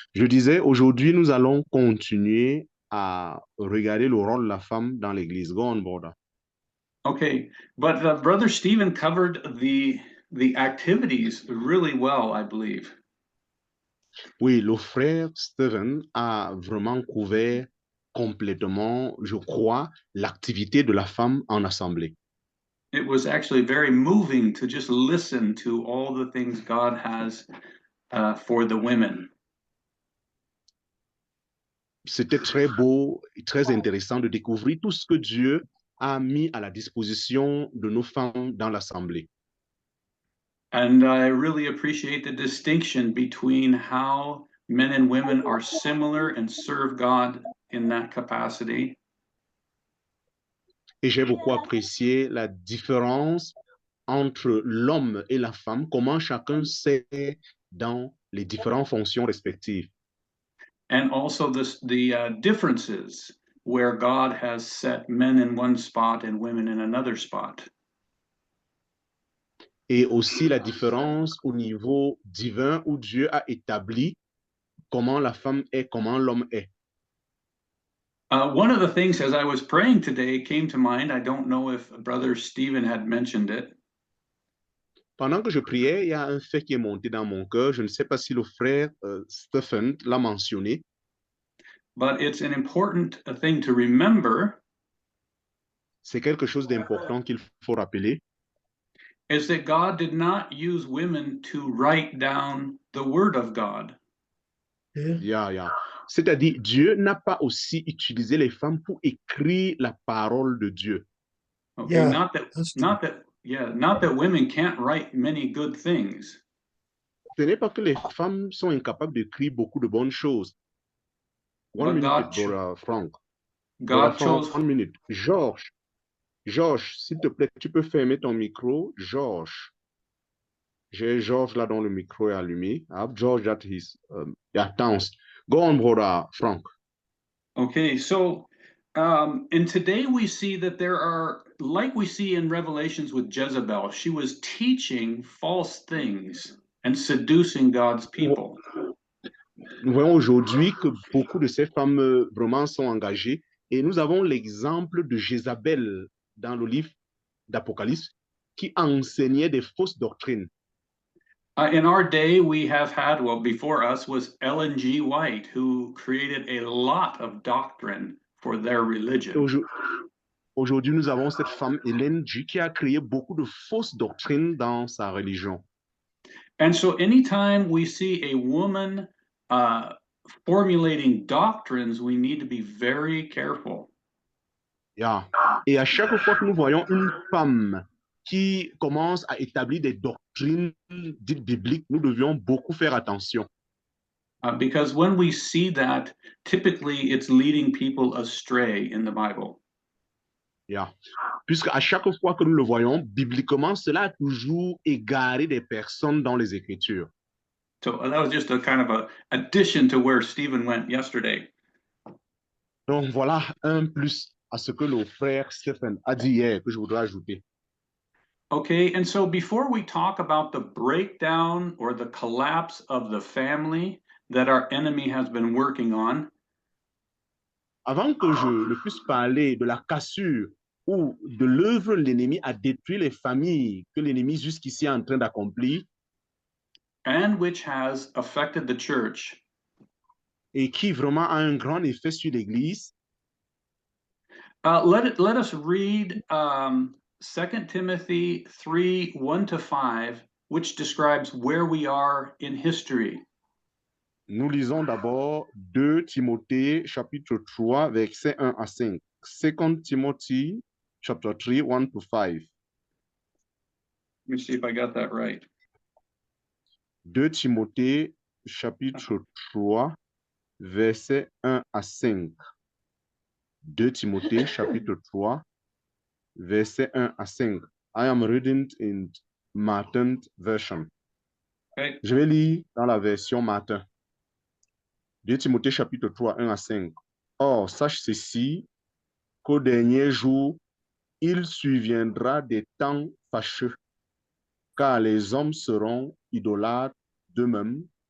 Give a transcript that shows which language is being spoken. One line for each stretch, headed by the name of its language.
French: Je disais, aujourd'hui, nous allons continuer à regarder le rôle de la femme dans l'Église.
English: Go on, brother. Okay, but Brother Stephen covered the activities really well, I believe.
French: Oui, le frère Stephen a vraiment couvert complètement, je crois, l'activité de la femme en assemblée.
English: It was actually very moving to just listen to all the things God has for the women.
French: C'était très beau et très intéressant de découvrir tout ce que Dieu a mis à la disposition de nos femmes dans l'assemblée.
English: And I really appreciate the distinction between how men and women are similar and serve God in that capacity.
French: Et j'ai beaucoup apprécié la différence entre l'homme et la femme, comment chacun sert dans les différentes fonctions respectives.
English: And also the differences where God has set men in one spot and women in another spot.
French: Et aussi la différence au niveau divin où Dieu a établi comment la femme est, comment l'homme est.
English: One of the things as I was praying today came to mind. I don't know if Brother Stephen had mentioned it.
French: Pendant que je priais, il y a un fait qui est monté dans mon cœur. Je ne sais pas si le frère Stephen l'a mentionné.
English: But it's an important thing to remember
French: C'est quelque chose d'important qu'il faut rappeler.
English: is that God did not use women to write down the word of God. Yeah, yeah.
French: C'est-à-dire, Dieu n'a pas aussi utilisé les femmes pour écrire la parole de Dieu.
English: Okay, Yeah, not that that's true. not that yeah, not that women can't write many good things. Ce n'est pas que les femmes sont incapables d'écrire beaucoup de bonnes choses. One But minute, God brother Frank. Brother God Frank, chose 1 minute.
French: Georges, s'il te plaît, tu peux fermer ton micro. Georges. J'ai Georges là dont le micro est allumé.
English: I have George that is, yeah, thanks. Go on, brother Frank. Okay, so and today we see that there are, like we see in Revelations with Jezebel, she was teaching false things and seducing God's people.
French: Nous voyons aujourd'hui que beaucoup de ces femmes vraiment sont engagées et nous avons l'exemple de Jézabel dans le livre d'Apocalypse qui enseignait des fausses doctrines.
English: In our day, we have had, well, before us was Ellen G. White, who created a lot of doctrine for their religion.
French: Aujourd'hui, nous avons cette femme, Hélène G, qui a créé beaucoup de fausses doctrines dans sa religion.
English: And so anytime we see a woman formulating doctrines, we need to be very careful. Yeah.
French: Et à chaque fois que nous voyons une femme qui commence à établir des doctrines dites bibliques, nous devions beaucoup faire attention.
English: Because when we see that, typically it's leading people astray in the Bible. Yeah.
French: Puisque à chaque fois que nous le voyons, bibliquement, cela a toujours égaré des personnes dans les Écritures.
English: So that was just a kind of a addition to where Stephen went yesterday.
French: Donc voilà un plus à ce que le frère Stephen a dit hier que je voudrais ajouter.
English: Okay, and so before we talk about the breakdown or the collapse of the family that our enemy has been working on,
French: Avant que je ne puisse parler de la cassure ou de l'œuvre l'ennemi a détruit les familles que l'ennemi jusqu'ici est en train d'accomplir
English: and which has affected the church,
French: et qui vraiment a un grand effet sur l'Église,
English: let us read 2 Timothy 3, 1-5, which describes where we are in history.
French: nous lisons d'abord 2 Timothée chapitre 3 versets 1 à 5.
English: 2 Timothy chapter 3, 1 to 5. Let me see if I got that right.
French: 2 Timothée chapitre 3 versets 1 à 5. 2 Timothée chapitre 3 versets 1 à 5.
English: I am reading in Martin version. Okay.
French: Je vais lire dans la version Martin. 2 Timothée chapitre 3, 1 à 5. Or, sache ceci, qu'au dernier jour, il surviendra des temps fâcheux, car les hommes seront idolâtres d'eux-mêmes,